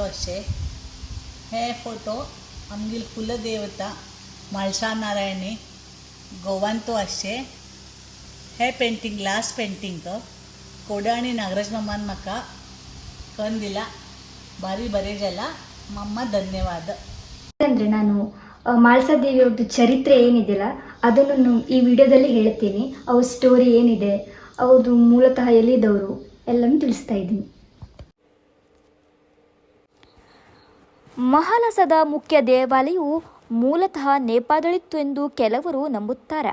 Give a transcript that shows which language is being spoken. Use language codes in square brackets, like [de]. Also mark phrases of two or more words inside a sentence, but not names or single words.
[kok] अशें हे फोटो आमगेली कुलदेवता म्हाळसा नारायणी गोवान तो अशें. हे [en] painting glass painting [kok] कोडे आनी नागराज मामान म्हाका करून दिला. भारी बरें जाला. मम्मा धन्यवाद. [kn] ಅಂದರೆ ನಾನು ಮಾಳ್ಸಾ ದೇವಿಯವ್ರದ್ದು ಚರಿತ್ರೆ ಏನಿದೆಯಲ್ಲ ಅದನ್ನು ಈ ವಿಡಿಯೋದಲ್ಲಿ ಹೇಳ್ತೀನಿ. ಅವ್ರ ಸ್ಟೋರಿ ಏನಿದೆ, ಅವ್ರದ್ದು ಮೂಲತಃ ಎಲ್ಲಿದ್ದವರು ಎಲ್ಲನೂ ತಿಳಿಸ್ತಾ ಇದ್ದೀನಿ. ಮಹಾಲಸದ ಮುಖ್ಯ ದೇವಾಲಯವು ಮೂಲತಃ ನೇಪಾಳದಲ್ಲಿತ್ತು ಎಂದು ಕೆಲವರು ನಂಬುತ್ತಾರೆ.